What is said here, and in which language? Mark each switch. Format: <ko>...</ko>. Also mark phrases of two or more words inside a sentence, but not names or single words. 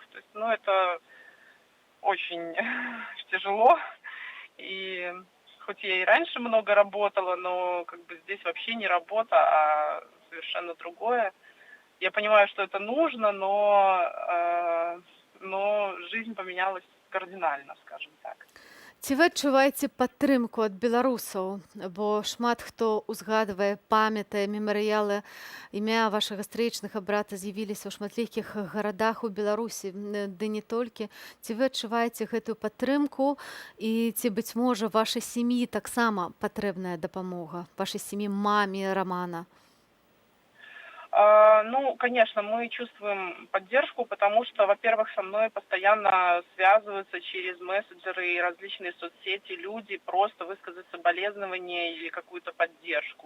<ru>То есть, это очень тяжело. И хоть я и раньше много работала, но как бы здесь вообще не работа, а совершенно другое. Я понимаю, что это нужно, но жизнь поменялась кардинально, скажем так.</ru> <be>Ці вы адчуваеце падтрымку ад беларусаў, бо шмат хто ўзгадвае, памятае мемарыялы, імя вашага стрэчнага брата з'явіліся ў шматлікіх гарадах у Беларусі, ды не толькі. Ці вы адчуваеце гэтую падтрымку і ці, быць можа, вашай сям'і таксама патрэбная дапамога, вашай сям'і, маме Романа?</be> <ru>Ну, конечно, мы чувствуем поддержку, потому что, во-первых, со мной постоянно связываются через мессенджеры и различные соцсети люди, просто высказать соболезнования или какую-то поддержку.</ru>